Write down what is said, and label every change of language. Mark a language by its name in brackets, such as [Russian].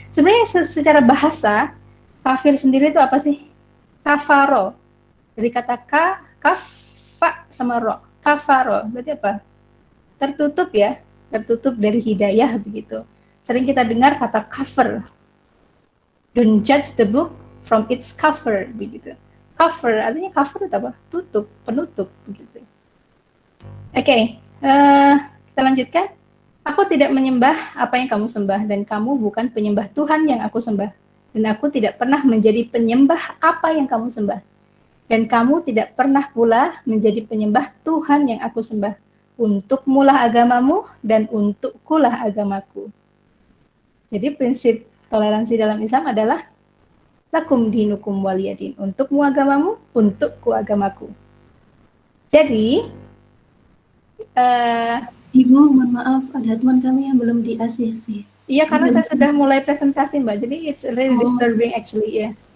[Indonesian] Sebenarnya secara bahasa kafir sendiri itu apa sih? Kafaro. Dari kata kafa sama ro. Kafaro berarti apa? Tertutup ya, tertutup dari hidayah begitu. Sering kita dengar kata kafir. [English] Don't judge the book from its cover, [Indonesian] begitu. Cover artinya cover itu apa? Tutup, penutup, begitu. Oke, kita lanjutkan. Aku tidak menyembah apa yang kamu sembah, dan kamu bukan penyembah Tuhan yang aku sembah. Dan aku tidak pernah menjadi penyembah apa yang kamu sembah. Dan kamu tidak pernah pula menjadi penyembah Tuhan yang aku sembah. Untukmulah agamamu, dan untukkulah agamaku. Jadi prinsip toleransi dalam Islam adalah [Arabic] lakum dinukum waliyadin. [Indonesian] Untukmu agamamu, untukku agamaku. Jadi, Ibu, mohon maaf, ada teman kami yang belum di ACC. iya, karena saya sudah mulai presentasi, Mbak. [English] Jadi it's really disturbing actually, ya.